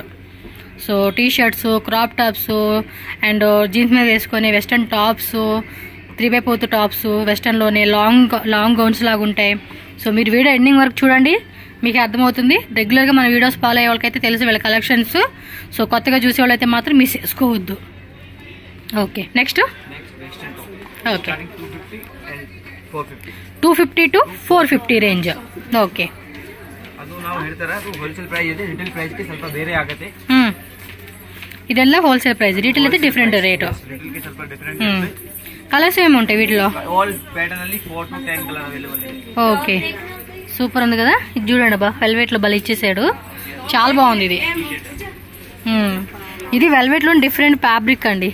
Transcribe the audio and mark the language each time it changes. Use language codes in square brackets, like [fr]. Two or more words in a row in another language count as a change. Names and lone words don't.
[en] so T-shirts, crop tops and jeans [te] మీద వేసుకొని [en] western tops, 3x4 tops, [te] వెస్ట్రన్లోనే [en] long gowns [te] లాగా ఉంటాయి. సో మీరు [en] video ending [te] వరకు చూడండి, మీకు అర్థమవుతుంది. రెగ్యులర్గా మన వీడియోస్ ఫాలో అయ్యే వాళ్ళకైతే తెలుసు వీళ్ళ కలెక్షన్స్. సో కొత్తగా చూసే వాళ్ళైతే మాత్రం మిస్ చేసుకోవద్దు. [en] okay, next okay 250 to 450 range. [kn] ಓಕೆ, ಇದೆಲ್ಲ [en] wholesale price. [te] ರಿಟೇಲ್ అయితే [en] different rate. [te] కలర్స్ ఏముంటాయి వీటిలో? ఓకే, సూపర్ ఉంది కదా. ఇది చూడండి బా, వెల్వెట్ లో బలి ఇచ్చేసాడు, చాలా బాగుంది ఇది. ఇది వెల్వెట్ లో [en] different fabric [te] అండి.